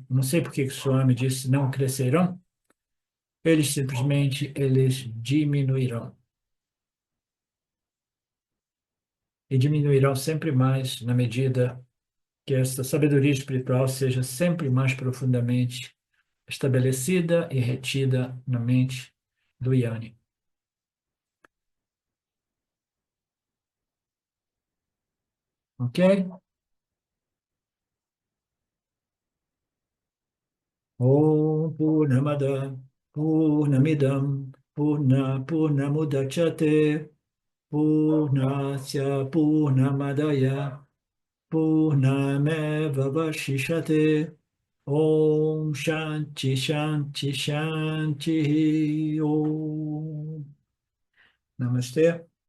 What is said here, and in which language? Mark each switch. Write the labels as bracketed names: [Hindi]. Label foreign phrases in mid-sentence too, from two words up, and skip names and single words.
[Portuguese] Não sei por que o Swami disse não crescerão, eles diminuirão. E diminuirão sempre mais na medida que essa sabedoria espiritual seja sempre mais profundamente estabelecida e retida na mente do Yanni. Ok? [Sanskrit] Om Purnamada Purnamidam Purnamudachyate Purnasya Purnamadaya Purnameva Vashishate Om Shanti Shanti Shanti Om Namaste.